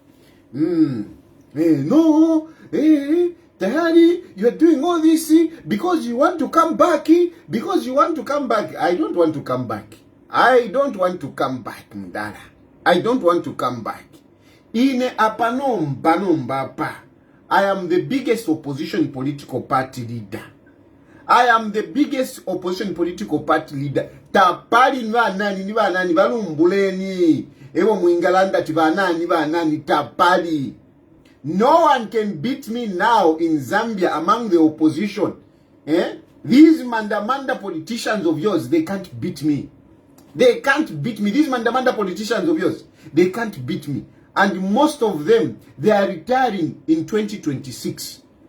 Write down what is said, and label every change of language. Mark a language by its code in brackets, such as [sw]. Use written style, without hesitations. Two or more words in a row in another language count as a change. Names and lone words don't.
[en] Tahani, you are doing all this because you want to come back. I don't want to come back. Mdala. I don't want to come back. [bem] Ine apanomba. [en] I am the biggest opposition political party leader. [bem] Tapali ni banani balumbuleni. Ewo muingalanda tibanani tapali. [en] No one can beat me now in Zambia among the opposition. These manda politicians of yours, they can't beat me. These manda politicians of yours, they can't beat me. And most of them, they are retiring in 2026.